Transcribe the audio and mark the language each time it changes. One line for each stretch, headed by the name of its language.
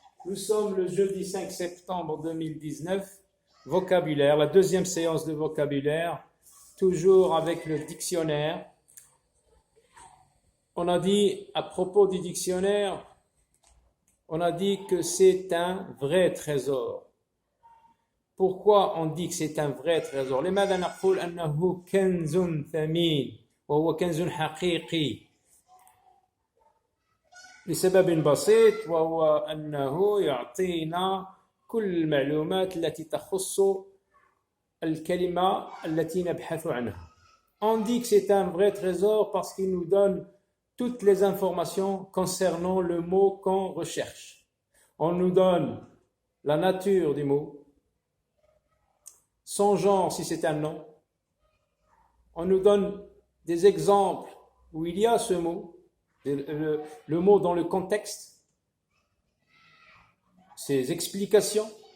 French: Nous sommes le jeudi 5 septembre 2019. Vocabulaire, la deuxième séance de vocabulaire, toujours avec le dictionnaire. On a dit à propos du dictionnaire, on a dit que c'est un vrai trésor. Pourquoi on dit que c'est un vrai trésor?
Arabic: لماذا نقول أنه كنز ثمين وهو كنز حقيقي؟ لسبب بسيط، وهو أنه يعطينا كل المعلومات التي تخص الكلمة التي نبحث عنها.
French: On dit que c'est un vrai trésor parce qu'il nous donne toutes les informations concernant le mot qu'on recherche. On nous donne la nature du mot, son genre si c'est un nom. On nous donne des exemples où il y a ce mot, le mot dans le contexte, ses explications.